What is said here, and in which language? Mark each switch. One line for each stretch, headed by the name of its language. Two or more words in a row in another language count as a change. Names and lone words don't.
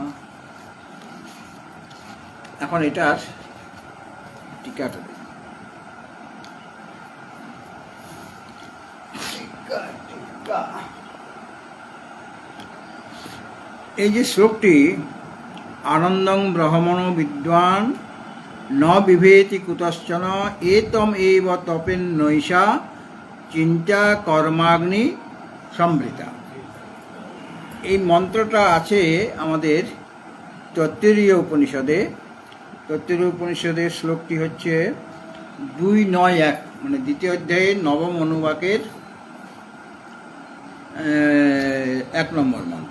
Bangla: এখন এটার টিকাটা দেখি। এই যে শ্লোকটি,
Sanskrit: আনন্দং ব্রহ্মণ বিদ্বান ন বিভেতি কুতশ্চন এতম এব তপেন নৈষা চিন্তা কর্মাগ্নি সম্ভৃতা।
Bangla: এই মন্ত্রটা আছে আমাদের তৈত্তরীয় উপনিষদে। তৈত্তরীয় উপনিষদের শ্লোকটি হচ্ছে 291, মানে দ্বিতীয় অধ্যায়ের নবম অনুবাকের 1 নম্বর মন্ত্র।